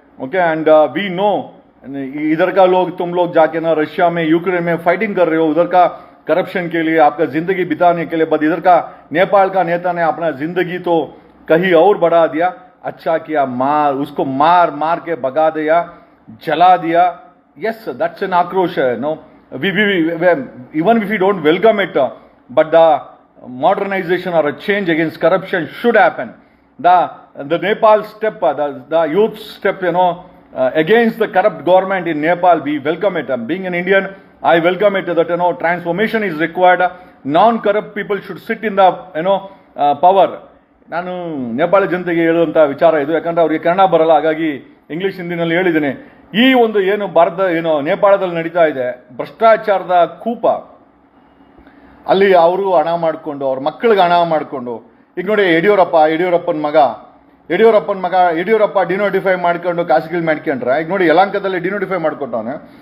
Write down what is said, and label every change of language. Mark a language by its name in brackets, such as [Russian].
[English] okay, and we know [Hindi] इधर का तुम लोग जाके ना रशिया में, यूक्रेन में फाइटिंग कर रहे हो, उधर का करप्शन के लिए, आपका जिंदगी बिताने के लिए. बट इधर का नेपाल का नेता ने अपना जिंदगी तो कहीं और बढ़ा दिया. अच्छा किया, उसको मार के भगा दिया, जला दिया. [English] yes, that's an [Hindi] आक्रोश है. [English] नो, even if we don't welcome it, but the modernization or a change against corruption should happen. The Nepal step, the youth step, against the corrupt government in Nepal, we welcome it. Being an Indian, I welcome it that transformation is required. Non-corrupt people should sit in the power. [Kannada] ನಾನು ನೇಪಾಳ ಜನತೆಗೆ ಹೇಳುವಂಥ ವಿಚಾರ ಇದು. ಯಾಕಂದರೆ ಅವರಿಗೆ ಕನ್ನಡ ಬರಲ್ಲ, ಹಾಗಾಗಿ English ಹಿಂದಿನಲ್ಲಿ ಹೇಳಿದ್ದೀನಿ. ಈ ಒಂದು ನೇಪಾಳದಲ್ಲಿ ನಡೀತಾ ಇದೆ ಭ್ರಷ್ಟಾಚಾರದ ಕೂಪ, ಅಲ್ಲಿ ಅವರು ಹಣ ಮಾಡಿಕೊಂಡು ಅವ್ರ ಮಕ್ಕಳಿಗೆ ಹಣ ಮಾಡಿಕೊಂಡು, ಈಗ ನೋಡಿ ಯಡಿಯೂರಪ್ಪನ ಮಗ ಡಿನೋಟಿಫೈ ಮಾಡ್ಕೊಂಡು ಖಾಸಗಿ ಮಾಡ್ಕೊಂಡ್ರೆ, ಈಗ ನೋಡಿ ಯಲಹಂಕದಲ್ಲಿ ಡಿನೋಟಿಫೈ ಮಾಡ್ಕೊಟ್ಟವನೆ.